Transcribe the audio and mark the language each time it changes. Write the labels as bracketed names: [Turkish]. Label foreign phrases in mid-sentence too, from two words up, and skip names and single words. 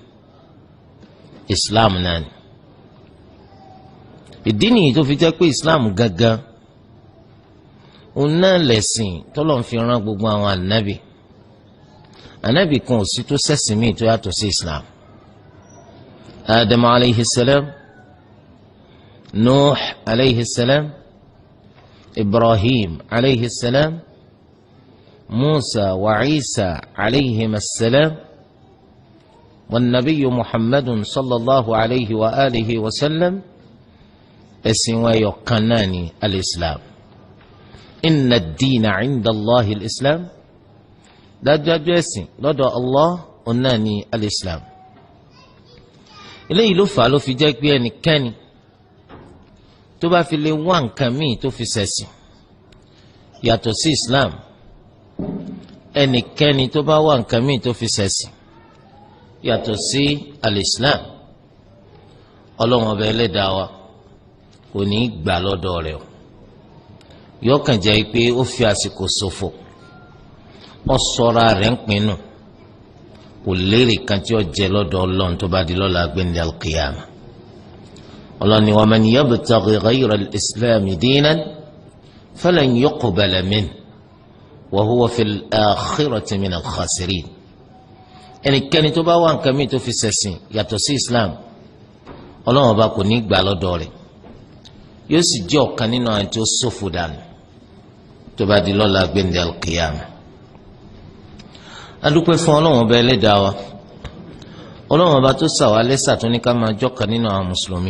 [Yoruba] Islam náà ni. ìdí nìyí tó fi jẹ́ pé Islam gangan òun náà lẹ̀sìn tọ́lọ́run fi rán gbogbo àwọn ànábì kan ò sí tó ṣẹ̀sìn míì tó yàtọ̀ sí Islam. [Arabic] آدم عليه السلام، نوح عليه السلام، إبراهيم عليه السلام، موسى وعيسى عليهم السلام، ونبي محمد صلى الله عليه وعلى آله وسلم. [Yoruba] ẹ̀sìn wa yọ kan náà ni al-Islam. [Arabic] إن الدين عند الله الإسلام. [Yoruba] dájúdájú ẹ̀sìn lọ́dọ̀ Allah ọ̀nà ni al-Islam. eléyìí ló fà á ló fi jẹ́ pé ẹnikẹ́ni tó bá fi lè wá nǹkan míì tó fi ṣẹ̀sìn yàtọ̀ sí Islam, ẹnikẹ́ni tó bá wá nǹkan míì tó fi ṣẹ̀sìn yàtọ̀ sí al-Islam, Ọlọ́run ọba Ẹlẹ́dàá wa kò ní í gbà lọ́dọ̀ rẹ̀ o. yọkàn jẹ́ pé ó fi àsìkò ṣòfò, ó sọra rẹ̀ ń pinnu, kò lérè kan tí ó jẹ lọ́dọ̀ Ọlọ́run tó bá di lọ́la gbẹ̀ndẹ̀ al-qiyama. Ọlọ́run ni [Arabic] ومن يبتغ غير الإسلام دينا فلن يقبل منه وهو في الآخرة من الخاسرين. [Yoruba] ẹnikẹ́ni tó bá wá nǹkan míì tó fi ṣẹ̀sìn yàtọ̀ sí Islam, Ọlọ́run ọba kò ní gbà lọ́dọ̀ rẹ̀, yóò sì jẹ́ ọ̀kan nínú àwọn tó ṣòfò dànù tó bá di lọ́la gbẹ̀ndẹ̀ al-qiyama. adúpẹ́ fún Ọlọ́run ọba Ẹlẹ́dàá wa, Ọlọ́run ọba tó ṣàwa lẹ́ṣà tó ní ká máa jọ́kan nínú àwọn mùsùlùmí.